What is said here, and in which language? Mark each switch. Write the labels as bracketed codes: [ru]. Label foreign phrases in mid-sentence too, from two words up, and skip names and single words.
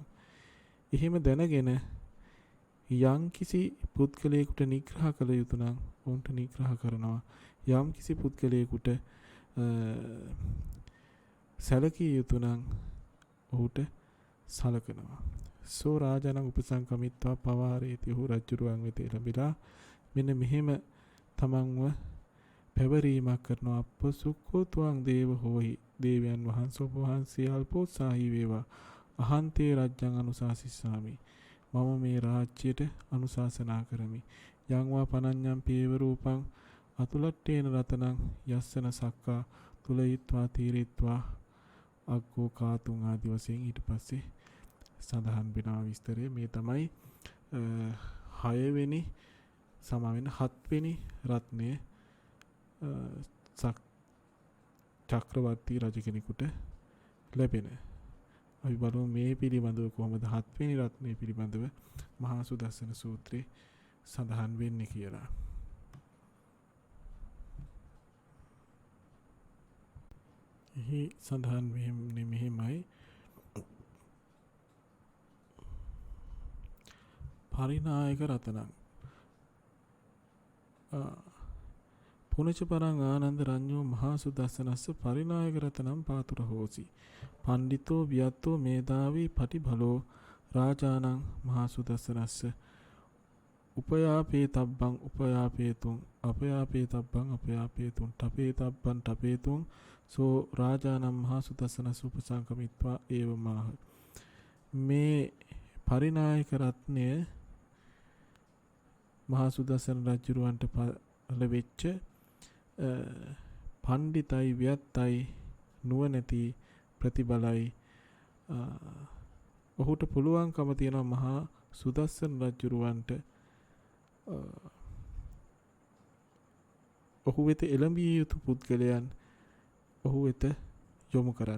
[si] එහෙම දැනගෙන යම් කිසි පුද්ගලයෙකුට නිග්‍රහ කළ යුතු නම් ඔවුන්ට නිග්‍රහ කරනවා. යම් කිසි පුද්ගලයෙකුට සැලකිය යුතු නම් ඔහුට සලකනවා. [pi] සෝ රාජානං උපසංකමිත්වා පවාරේති. [si] ඔහු රජුරුවන් වෙත එළඹිලා මෙන්න මෙහෙම තමන්ව පැවරීමක් කරනවා. [pi] අප්පසුක්ඛෝ ත්වං දේව හෝහි. [si] දේවයන් වහන්සේ ඔබ වහන්සේ අල්පෝත්සාහී වේවා. [pi] අහන්තේ රජ්ජං අනුශාසිස්සාමි. [si] මම මේ රාජ්‍යයට අනුශාසනා කරමි. [pi] යං වා පනඤ්ඤං පේව රූපං අතුලට්ඨේන රතනං යස්සන සක්කා තුලයිත්වා තීරිත්වා අග්ගෝ කාතුං [si] ආදි වශයෙන් ඊට පස්සේ සඳහන් වෙනවා විස්තරය. මේ තමයි 6 වෙනි සමාවෙන්න 7 වෙනි රත්නය චක්‍රවර්ති රජ කෙනෙකුට ලැබෙන. අපි බලමු මේ පිළිබඳව කොහොමද 7 වෙනි රත්නය පිළිබඳව මහා සුදස්සන සූත්‍රයේ සඳහන් වෙන්නේ කියලා. එහි සඳහන් වෙන්නේ මෙහෙමයි. [pi] පරිනායක රතනං පුනච පරං ආනන්ද රඤ්ඤෝ මහා සුදස්සනස්ස පරිනායක රතනම් පාතුර හෝසි. පණ්ඩිතෝ වියත්තෝ මේධාවී පටිබලෝ රාජානං මහා සුදස්සනස්ස උපයාපේ තබ්බං උපයාපේතුං අපයාපේ තබ්බං අපයාපේතුං තපේ තබ්බං තපේතුං සෝ රාජානං මහා සුදස්සනස්ස උපසංකමිත්වා ඒවමාහ. [si] මේ පරිනායක රත්නය මහා සුදස්සන රජුරවන්ට පහළ වෙච්ච පණ්ඩිතයි වියත්තයි නුවණැති ප්‍රතිබලයි ඔහුට පුළුවන්කම තියෙනවා මහා සුදස්සන රජුරවන්ට ඔහු වෙත එළඹිය යුතු පුද්ගලයන් ඔහු වෙත යොමු කරන්න.